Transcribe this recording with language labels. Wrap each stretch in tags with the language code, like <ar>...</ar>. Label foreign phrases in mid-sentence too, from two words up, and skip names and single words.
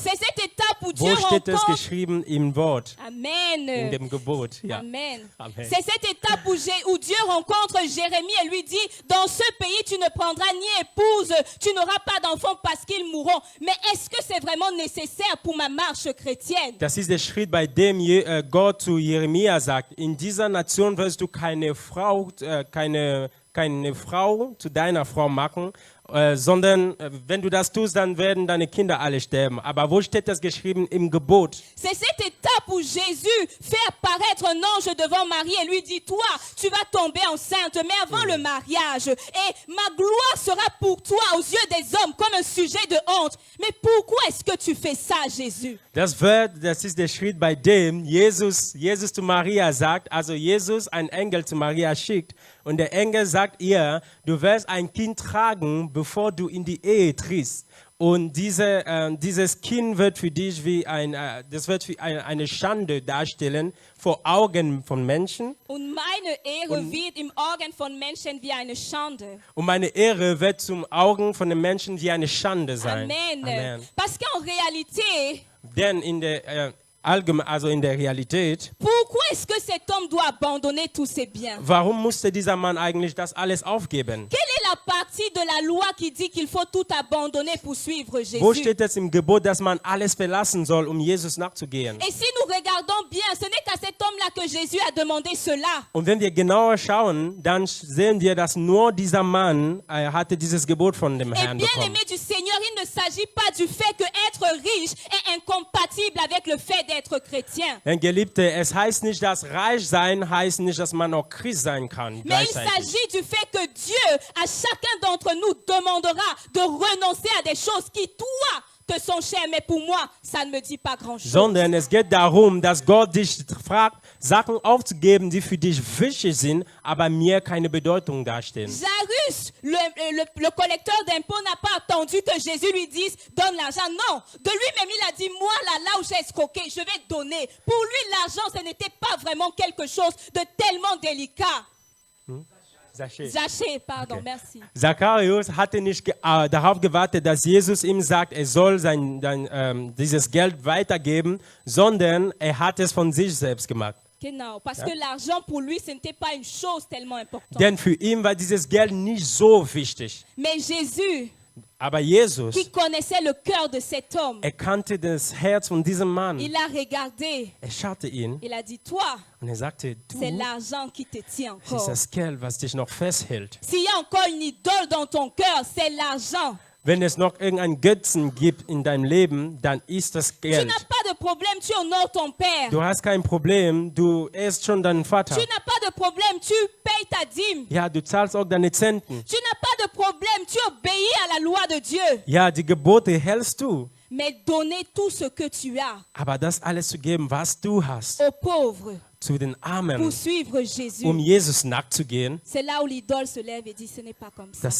<fr>C'est cette étape où Dieu</fr> <de>Wo steht es</de> <fr>rencontre...</fr> <de>geschrieben im Wort, in Amen. dem Gebot? Ja. Amen. Amen.</de> <fr>C'est cette étape où Dieu rencontre Jérémie et lui dit, dans ce pays, tu ne prendras ni épouse, tu n'auras pas d'enfants parce qu'ils mourront. Mais est-ce que c'est vraiment nécessaire pour ma marche chrétienne?</fr> <de>Das ist der Schritt, bei dem Gott zu Jeremia sagt, in dieser Nation wirst du keine Frau zu deiner Frau machen, sondern wenn du das tust, dann werden deine Kinder alle sterben. Aber wo steht das geschrieben im Gebot?</de> <fr>C'est cette étape où Jésus fait apparaître un ange devant Marie et lui dit, toi, tu vas tomber enceinte, mais avant le mariage. Et ma gloire sera pour toi aux yeux des hommes comme un sujet de honte. Mais pourquoi est-ce que tu fais ça, Jésus?</fr> <de>Das ist der Schritt, bei dem Jesus zu Maria sagt, also Jesus einen Engel zu Maria schickt und der Engel sagt ihr, du wirst ein Kind tragen, bevor du in die Ehe trittst. Und dieses Kind wird für dich wie eine Schande darstellen vor Augen von Menschen. Und meine Ehre wird im Augen von Menschen wie eine Schande. Und meine Ehre wird zum Augen von den Menschen wie eine Schande sein. Amen. Amen.</de> <fr>Parce qu'en réalité,</fr> <de>Denn in der Realität,</de> <fr>pourquoi est-ce que cet homme doit abandonner tous ses biens?</fr> <de>warum musste dieser Mann eigentlich das alles aufgeben?</de> <fr>Quelle est la partie de la loi qui dit qu'il faut tout abandonner pour suivre Jésus?</fr> <de>Wo steht es im Gebot, dass man alles verlassen soll, um Jesus nachzugehen?</de> <fr>Et si nous regardons bien, ce n'est qu'à cet homme-là que Jésus a demandé cela.</fr> <de>Und wenn wir genauer schauen, dann sehen wir, dass nur dieser Mann hatte dieses Gebot von dem</de> <fr>Et</fr> <de>Herrn</de> <fr>bien</fr> <de>bekommen.</de> <fr>aimé du Seigneur, il ne s'agit pas du fait que être riche est incompatible avec le fait d'être chrétien.</fr> <de>Denn Geliebte, es heißt nicht, dass reich sein heißt nicht, dass man auch Christ sein kann.</de> <fr>Mais il</fr> <de>Gleichzeitig.</de> <fr>s'agit du fait que Dieu, à chacun d'entre nous, demandera de renoncer à des choses qui, toi, te sont chères. Mais pour moi, ça ne me dit pas grand-chose.</fr> <de>Sondern es geht darum, dass Gott dich fragt, Sachen aufzugeben, die für dich wichtig sind, aber mir keine Bedeutung darstellen.</de> <fr>Jairus, le collecteur d'impôts, n'a pas attendu que Jésus lui dise « donne l'argent ». Non, de lui-même, il a dit « moi, là où j'ai escroqué, je vais donner ». Pour lui, l'argent, ce n'était pas vraiment quelque chose de tellement délicat. Zachée, pardon, Okay. merci.</fr> <de>Zacharias hatte nicht darauf gewartet, dass Jesus ihm sagt, er soll dieses Geld weitergeben, sondern er hat es von sich selbst gemacht. Genau,</de> <fr>parce que l'argent pour lui, ce n'était pas une chose tellement importante.</fr> <de>Denn für ihn war dieses Geld nicht so wichtig.</de> <fr>Mais Jésus,</fr> <de>Aber Jesus,</de> <fr>qui connaissait le cœur de cet homme,</fr> <de>kannte das Herz von diesem Mann.</de> <fr>il a regardé,</fr> <de>Schaute ihn</de> <fr>il a dit, toi,</fr> <de>und sagte,</de> <fr>c'est</fr> <de>du,</de> <fr>l'argent qui te tient</fr> <de>es ist</de> <fr>encore.</fr> <de>das Geld, was dich noch festhält.</de> <fr>S'il y a encore une idole dans ton cœur, c'est l'argent.</fr> <de>Wenn es noch irgendeinen Götzen gibt in deinem Leben, dann ist das</de> <fr>Tu</fr> <de>Geld.</de> <fr>n'as pas de problème, tu honores ton père.</fr> <de>Du hast kein Problem, du ehrst schon deinen Vater.</de> <fr>Tu n'as pas de problème, tu payes ta dîme.</fr> <de>Ja, du zahlst auch deine Zenten.</de> <fr>Tu n'as pas de problème, tu obéis à la loi de Dieu.</fr> <de>Ja, die Gebote hältst du.</de> <fr>Mais donner tout ce que tu as</fr> <de>Aber das alles zu geben, was du hast,</de> <fr>aux pauvres</fr> <de>zu den Armen,</de> <fr>pour suivre Jésus,</fr> <de>Jesus nachzugehen,</de> <fr>c'est là où l'idole se lève et dit, ce n'est pas comme ça.</fr>